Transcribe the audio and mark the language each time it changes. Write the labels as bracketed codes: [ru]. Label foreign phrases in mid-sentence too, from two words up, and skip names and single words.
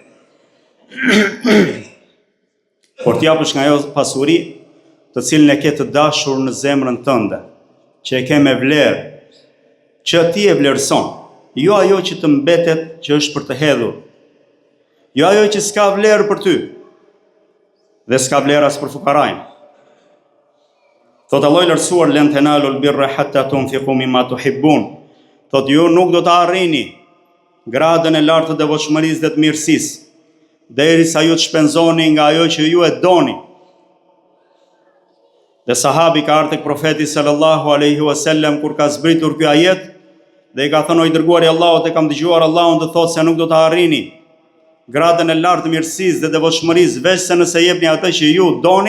[sq] Por të japësh nga ajo pasuri të cilën e ke të dashur në zemrën tënde, që e ke me vlerë, që ti e vlerëson, jo ajo që të mbetet që është për të hedhur, jo ajo që s'ka vlerë për ty, dhe s'ka vlerë as për fukarajnë. Thot Allah i lartësuar, [ar] لن تنالوا البر حتى تنفقوا مما تحبون. [sq] Thot ju nuk do të arrini gradën e lartë të devotshmërisë dhe të mirësisë, derisa ju të shpenzoni nga ajo që ju e doni. Dhe sahabi ka ardhur tek profeti [ar] صلى الله عليه وسلم [sq] kur ka zbritur ky ajet dhe i ka thënë: o i dërguari i Allahut, e kam dëgjuar Allahun të thotë se nuk do të arrini gradën e lartë të mirësisë dhe devotshmërisë veç se nëse jepni atë që ju doni.